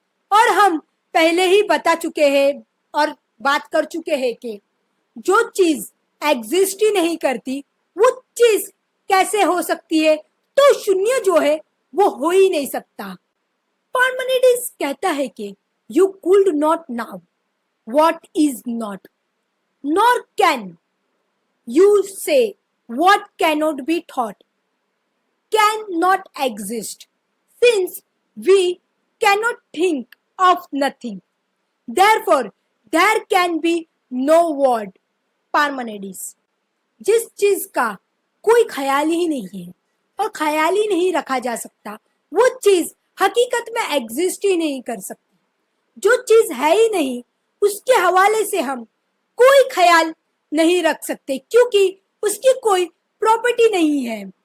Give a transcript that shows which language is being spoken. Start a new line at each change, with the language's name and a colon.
Hindi: और हम पहले ही बता चुके हैं और बात कर चुके हैं कि जो चीज एग्जिस्ट ही नहीं करती वो चीज कैसे हो सकती है। तो शून्य जो है वो हो ही नहीं सकता। पार्मेनिडिस कहता है कि
English: You could not know what is not, nor can you say what cannot be thought, cannot exist, since we cannot think of nothing. Therefore, there can be no word.
Hindi: पार्मेनिडिस। जिस चीज का कोई ख्याल ही नहीं है और ख्याल ही नहीं रखा जा सकता, वो चीज हकीकत में एग्जिस्ट ही नहीं कर सकती। जो चीज है ही नहीं, उसके हवाले से हम कोई ख्याल नहीं रख सकते, क्योंकि उसकी कोई प्रॉपर्टी नहीं है।